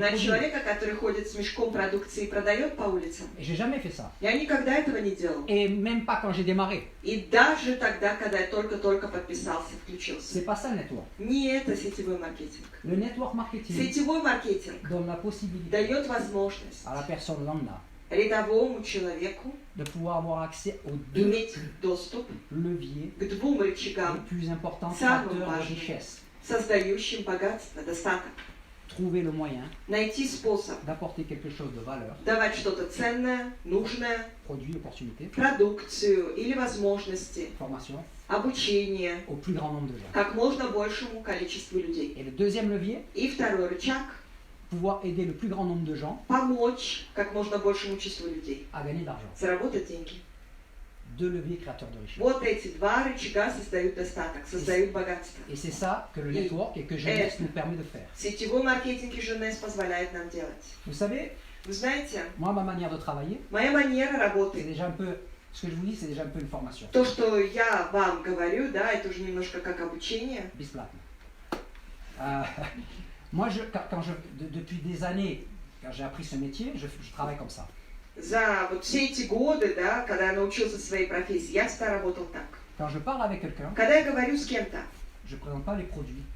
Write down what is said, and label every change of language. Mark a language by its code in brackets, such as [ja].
[ru] на [fr] produits? [ru] человека, который ходит с мешком продукции и продает по улицам. [fr] Et j'ai jamais fait ça. [ru] Я никогда этого не делал. [fr] Et même pas quand j'ai démarré. [ru] И даже тогда, когда я только-только подписался, включился. [fr] C'est pas ça le network. [ru] Не это сетевой маркетинг. [fr] Le network marketing [ru] Сетевой маркетинг [fr] donne la possibilité [ru] дает возможность [fr] à la personne lambda [ru] рядовому человеку [fr] de pouvoir avoir accès aux deux [ru] иметь доступ [fr] leviers [ru] к двум [fr] les [ru] рычагам, [fr] plus importants [ru] Самым [fr] créateurs de [ru] важным. [fr] richesse. [ru] создающим богатство, достаток. [fr] Trouver le moyen [ru] Найти способ [fr] d'apporter quelque chose de valeur, [ru] давать что-то ценное, нужное, [fr] produit, opportunité, [ru] продукцию или возможности, [fr] formation [ru] обучение [fr] au plus grand nombre de gens. [ru] как можно большему количеству людей. [fr] Et le deuxième levier, [ru] И второй рычаг [fr] pouvoir aider le plus grand nombre de gens [ru] помочь как можно большему числу людей [fr] à gagner de l'argent. [ru] заработать деньги. [fr] Deux leviers créateurs de richesse. [ru] Вот эти два рычага создают достаток, создают богатство. [fr] Et c'est ça que le network et que Jeunesse nous permet de faire. [ru] Сетевой маркетинг и Jeunesse позволяет нам делать. [fr] Vous savez, [ru] Вы знаете, [fr] moi, ma manière de travailler, [ru] моя манера [fr] c'est [ru] работы, [fr] déjà un peu, ce que je vous dis, c'est déjà un peu une formation. [ru] то, что я вам говорю, да, это уже немножко как обучение. Bесплатно. [fr] Moi, depuis des années, quand j'ai appris ce métier, je travaille comme ça. [ru] За вот все эти годы, да, когда я научился своей профессии, я всегда работал так. [fr] Quand je parle avec quelqu'un, [ru] Когда я говорю с кем-то, [fr] je ne présente pas les produits